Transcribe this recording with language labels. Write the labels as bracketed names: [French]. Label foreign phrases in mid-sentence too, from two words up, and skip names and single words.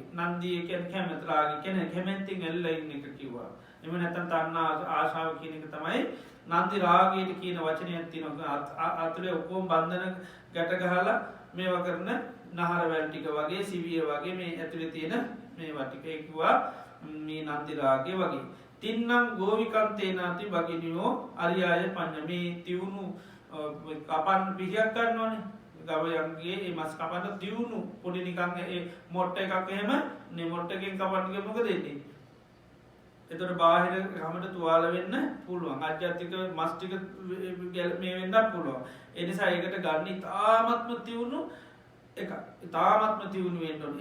[Sinhala] නන්දි කියන්නේ කැමැති රාගේ කියන්නේ කැමැතින් එල්ල ඉන්න එක කිව්වා එහෙම නැත්නම් තණ්හා ආශාව කියන එක තමයි නන්දි රාගයට කියන වචනයක් තියෙනවා අතුලේ ඔක්කොම බන්ධන ගැට ගහලා මේවා කරන නහරවැල් ටික වගේ සිවිය වගේ මේ ඇතුලේ තියෙන මේවා ටික කිව්වා මේ නන්දි රාගය වගේ [Pali] තින්නම් ගෝවිකන්තේනාති භගිනියෝ අරියාය පඤ්ඤ [Sinhala] මේ තියුණු කපන් පිහියක් ගන්නවනේ ගවයන්ගේ මේ මස් කපන්න තියුණු පොඩි නිකන් ඒ මොට්ට එකක් එහෙම නේ මොට්ට එකෙන් කපන්න ගිය මොකද වෙන්නේ එතකොට බාහිර හැමත තුවාල වෙන්න පුළුවන් අජ්ජත්තික මස් ටික මේ වෙන්නත් පුළුවන් ඒ නිසා ඒකට ගන්න ඉතාමත්ම තියුණු එක ඉතාමත්ම තිවුණු වෙන්න ඕනේ.